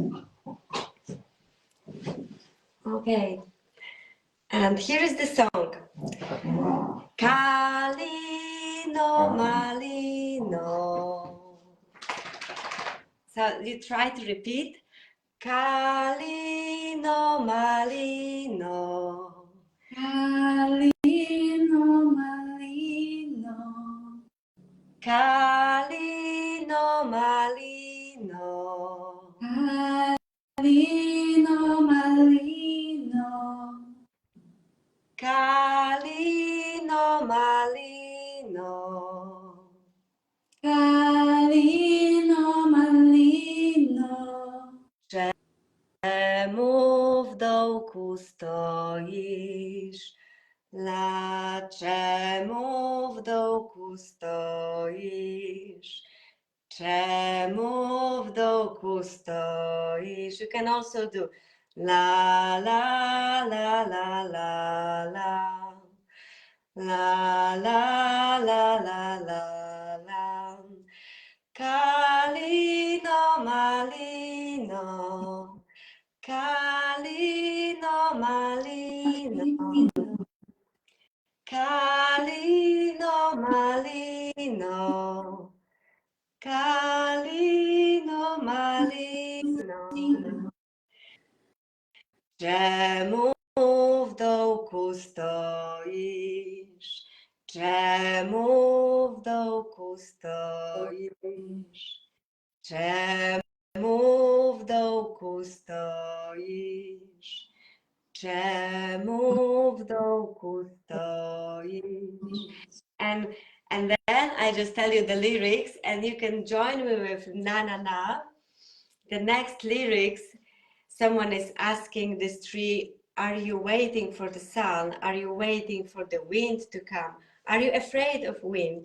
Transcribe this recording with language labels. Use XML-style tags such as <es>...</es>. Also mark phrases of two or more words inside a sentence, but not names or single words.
<en>Okay, and here is the song.</en> <pl>Kalino malino.</pl> <en>So you try to repeat.</en> <pl>Kalino malino. Kalino malino. Kalino malino. Kalino malino. Kalino malino. Kalino malino. Czemu w dołku stoisz? Dlaczemu w dołku stoisz? Czemu w dołku stoisz?</pl> <en>You can also do la la la la la la. La la la la la la.</en> <pl>Kalino malino. Kalino malino. Kalino malino. Kalino malino. Czemu w dołku stoisz? Czemu w dołku stoisz? Czemu w dołku stoisz? Czemu w dołku stoisz?</pl> <en>And then I just tell you the lyrics, and you can join me with na na na. The next lyrics, someone is asking this tree, are you waiting for the sun? Are you waiting for the wind to come? Are you afraid of wind?</en>